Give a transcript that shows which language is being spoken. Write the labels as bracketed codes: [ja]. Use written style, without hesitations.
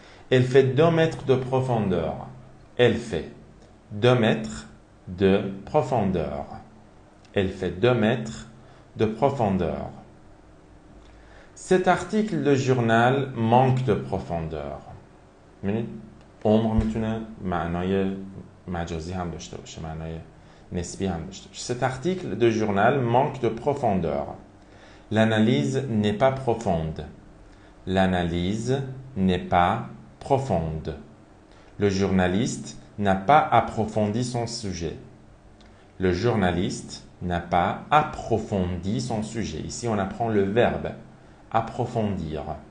[fr] Elle fait 2 mètres de profondeur. Elle fait 2 mètres de profondeur. Elle fait 2 mètres de profondeur. Cet article de journal manque de profondeur. [fa] عمق میتونه معنای مجازی هم داشته باشه، معنای نسبی هم داشته باشه. [fr] Cet article de journal manque de profondeur. L'analyse n'est pas profonde. L'analyse n'est pas profonde. Le journaliste n'a pas approfondi son sujet. Le journaliste n'a pas approfondi son sujet. Ici, on apprend le verbe approfondir.